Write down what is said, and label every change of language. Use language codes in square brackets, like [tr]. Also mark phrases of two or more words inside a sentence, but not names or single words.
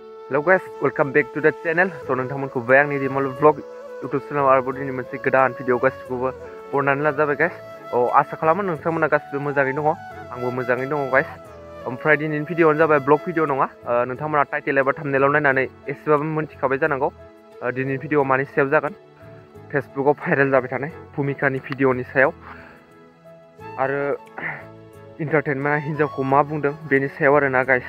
[en] Hello guys, welcome back to the channel. [brx] So नोंथांमोनखौ बे आंनि रिमल ब्लग YouTube चेनेल आरोबाव दिनै मोनसे गोदान भिडिअ गासिखौबो बरनायनानै लाजाबाय guys. आसा खालामो नोंथांमोना गासिबो मोजाङै दङ। आंबो मोजाङै दङ guys. ओमफ्राय दिनैनि भिडिअआनो जाबाय ब्लग भिडिअ नङा। नोंथांमोना टाइटेल एबा थाम्बनेलाव नायनानै एसेबाबो मोनथिखाबाय जानांगौ। दिनैनि भिडिअआ मानि सायाव जागोन? फेसबुकआव भाइरेल जाबाय थानाय भुमिकानि भिडिअनि सायाव आरो इन्टारटेनमेन्टआ हिन्जावखौ मा बुंदों बेनि सायाव आरोना गाइस।